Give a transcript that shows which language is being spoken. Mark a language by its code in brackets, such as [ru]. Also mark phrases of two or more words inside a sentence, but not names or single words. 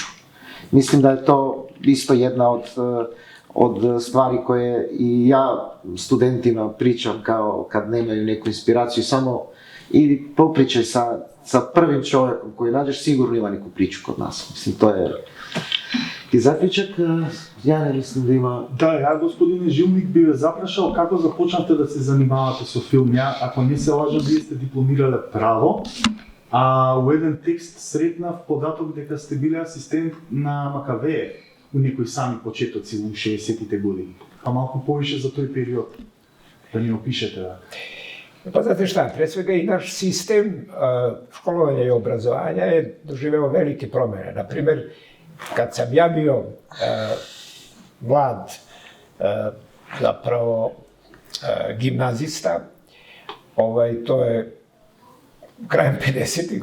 [bs] Mislim da je to isto jedna od stvari koje i ja studentima pričam kao kad nemaju neku inspiraciju, samo idi popričaj sa prvim čovjekom koji nađeš, sigurno ima neku priču kod nas. Mislim, to je i zaključak. Ja ne mislim da ima... [mk] Да, ја, господине Жилник, би ве запрашал како започнавте да се занимавате со филм. Ја, ако не се лажам, вие сте дипломирале право, а у еден текст сретнав податок дека сте биле асистент на Макавеев у некои сами почетоци у 60-тите години. А малку повише за тој период, да ни опишете. [sr] Pa znate šta, pre svega i naš sistem školovanja i obrazovanja je doživeo velike promjene. Naprimer, kad sam ja bio mlad, zapravo gimnazista, to je krajem 50.